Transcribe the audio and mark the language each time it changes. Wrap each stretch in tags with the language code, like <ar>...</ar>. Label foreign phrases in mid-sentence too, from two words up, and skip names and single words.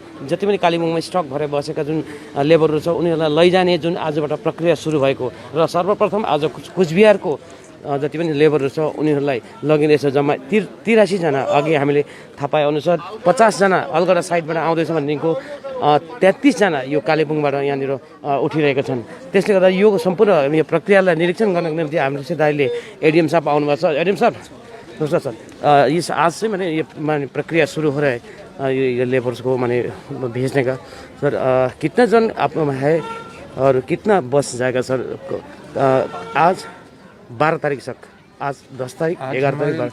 <ne>जति पनि कालेबुङमा स्टक भएर बसेका जुन लेबरहरू छ उनीहरूलाई लैजाने जुन आजबाट प्रक्रिया सुरु भएको र सर्वप्रथम आज कुचबिहारको जति पनि लेबरहरू छ उनीहरूलाई लगिरहेछ। जम्मा 83 जना। अघि हामीले थाहा पाए अनुसार 50 जना अलगढा साइडबाट आउँदैछ भनेदेखिको 33 जना यो कालेबुङबाट यहाँनिर उठिरहेका छन्। त्यसले गर्दा यो सम्पूर्ण यो प्रक्रियालाई निरीक्षण गर्नको निम्ति हाम्रो सिधाइले एडिएम साहब आउनुभएको छ।</ne> <hi>एडिएम साहब नमस्कार सर, इस आज से मैंने ये प्रक्रिया शुरू हो रहा है ये लेबर्स को मैंने भेजने का। सर कितना जन आप है और कितना बस जाएगा सर आज 12 तारीख तक? आज 10 तारीख 11 तारीख</hi>